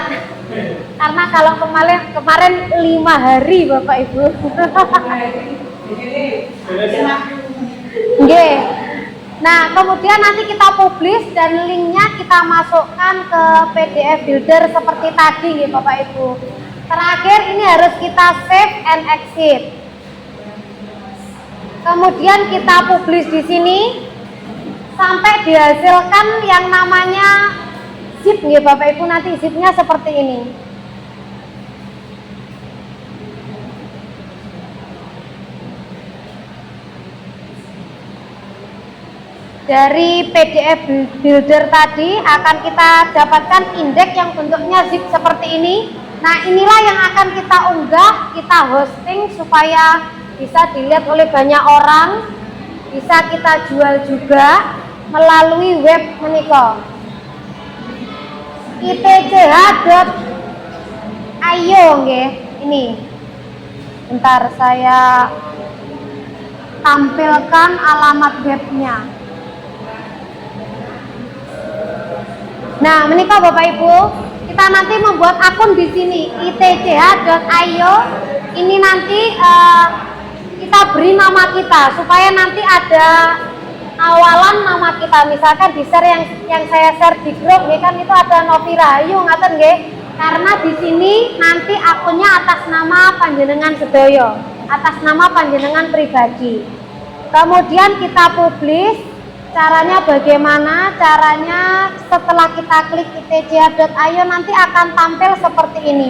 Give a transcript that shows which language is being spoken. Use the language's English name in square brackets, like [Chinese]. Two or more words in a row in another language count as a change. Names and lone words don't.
[Indonesian] Karena kalau kemarin 5 hari Bapak Ibu. Nggih. Nah, kemudian nanti kita publish dan linknya kita masukkan ke PDF Builder seperti tadi ya Bapak Ibu. Terakhir ini harus kita [English] save and exit. [Indonesian] Kemudian kita publish di sini sampai dihasilkan yang namanya zip ya Bapak Ibu, nanti zipnya seperti ini. Dari PDF Builder tadi akan kita dapatkan indeks yang bentuknya zip seperti ini. Nah, inilah yang akan kita unggah, kita hosting supaya bisa dilihat oleh banyak orang, bisa kita jual juga melalui web menika itch.io nggih. Ini bentar saya tampilkan alamat webnya. Nah, menikah Bapak Ibu, kita nanti membuat akun di sini itch.io. Ini nanti kita beri nama kita supaya nanti ada awalan nama kita. Misalkan di share yang saya share di grup, ya kan itu ada Novi Rahayu [Javanese] ngaten nggih. [Indonesian] Karena di sini nanti akunnya atas nama [Javanese] panjenengan sedoyo, [Indonesian] atas nama panjenengan pribadi. Kemudian kita publish. Caranya bagaimana? Caranya setelah kita klik itch.io nanti akan tampil seperti ini.